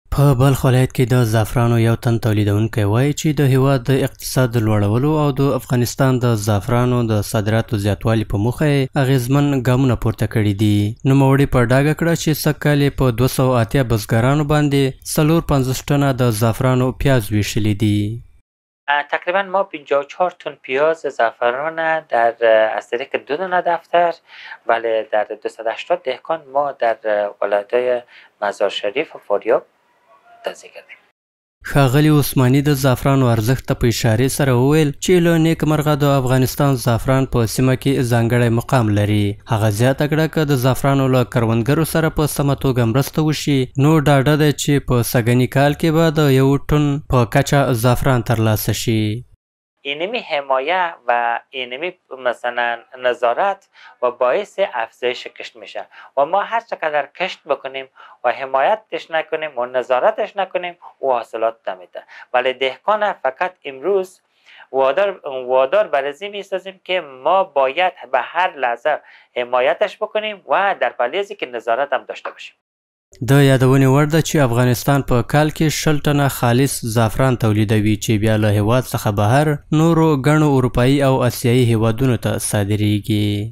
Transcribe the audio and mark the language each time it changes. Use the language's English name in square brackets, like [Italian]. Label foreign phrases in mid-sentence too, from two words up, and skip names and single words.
[Pashto] په بلخ ولایت کې د زعفرانو یو تن تولیدونکی وایي چې د هېواد د اقتصاد د لوړولو او د افغانستان د زعفرانو د صادراتو زیاتوالي په موخه یې اغېزمن ګامونه پورته کړي دي. نوموړي په ډاګه کړه چې سږکال یې په 280 بزګرانو باندې 450 ټنه د زعفرانو پیاز ویشلي دي. [Persian] تقریبا ما 54 تن پیاز زعفران از طریق 2 دونه دفتر بله در 280 دهقان ما در ولایت‌های مزار شریف و فاریاب توزیع کردیم. [Pashto] ښاغلي عثماني د زعفرانو ارزښت ته په اشارې سره وویل چې له نیکمرغه د افغانستان زعفران په سیمه کې ځانګړی مقام لري. هغه زیاته کړه که د زعفرانو له کروندګرو سره په سمه توګه مرسته وشي نو ډاډه دی چې په سږني کال کې به د 1 ټن په کچه زعفران ترلاسه شي. [Persian] اینمی حمایه و اینمی مثلا نظارت و باعث افزایش کشت میشه و ما هر چقدر کشت بکنیم و حمایتش نکنیم و نظارتش نکنیم او حاصلات نمیده. ولی دهقان فقط امروز وادار بر ازی میسازیم که ما باید به هر لحظه حمایتش بکنیم و در پلیزی که نظارت هم داشته باشیم. [Pashto] د یادونې وړ ده چې افغانستان په کال کې 60 ټنه خالص زعفران تولیدوي چې بیا له هېواد څخه بهر نورو ګڼو اروپایي او اسیایي هېوادونو ته صادریږي.